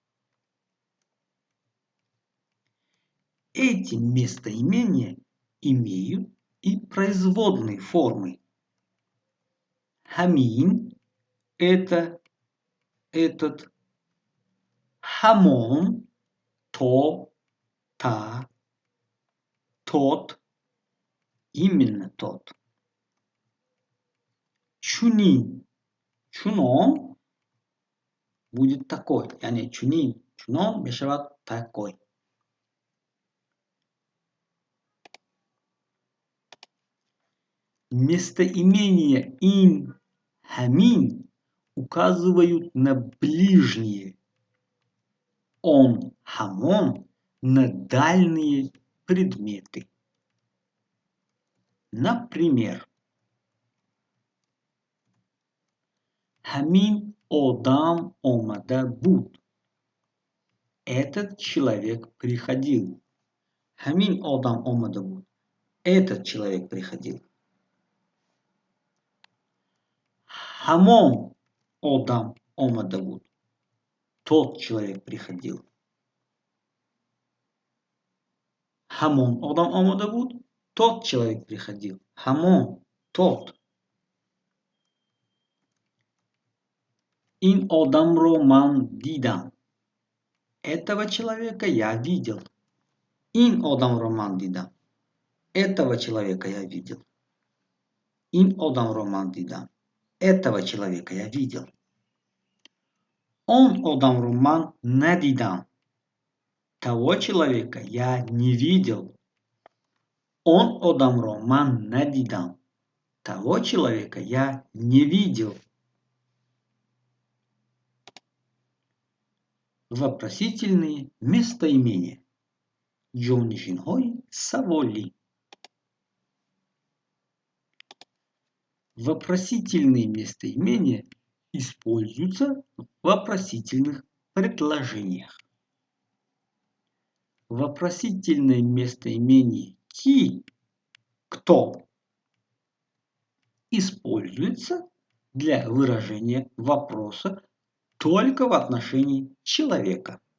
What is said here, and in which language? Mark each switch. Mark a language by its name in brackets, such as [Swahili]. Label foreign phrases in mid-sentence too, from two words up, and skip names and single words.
[Russian] Эти местоимения имеют и производные формы. Хамин – это, этот. Хамон – то, та, тот, именно тот. [Tajik] Чунин, чунон [Russian] будет такой. [Tajik] Яни чунин, чунон мешавад [Russian] такой. Местоимения [Tajik] ин, хамин [Russian] указывают на ближние. [Tajik] Он, хамон [Russian] на дальние предметы. Например, [Tajik] Хамин одам омада буд. [Russian] Этот человек приходил. [Tajik] Хамин одам омада буд. [Russian] Этот человек приходил. [Tajik] Хамон одам омада буд. [Russian] Тот человек приходил. [Tajik] Хамон одам омада буд. [Russian] Тот человек приходил. Хамон, тот. [Tajik] Ин одамро ман дидам. [Russian] Этого человека я видел. [Tajik] Ин одамро ман дидам. [Russian] Этого человека я видел. [Tajik] Ин одамро ман дидам. [Russian] Этого человека я видел. [Tajik] Он одамро ман надидам. [Russian] Того человека я не видел. [Tajik] Он одамро ман надидам. [Russian] Того человека я не видел. Вопросительные местоимения. [Tajik] Ҷонишинҳои саволӣ. [Russian] Вопросительные местоимения используются в вопросительных предложениях. Вопросительное местоимение «ки» – «кто» используется для выражения вопроса только в отношении человека.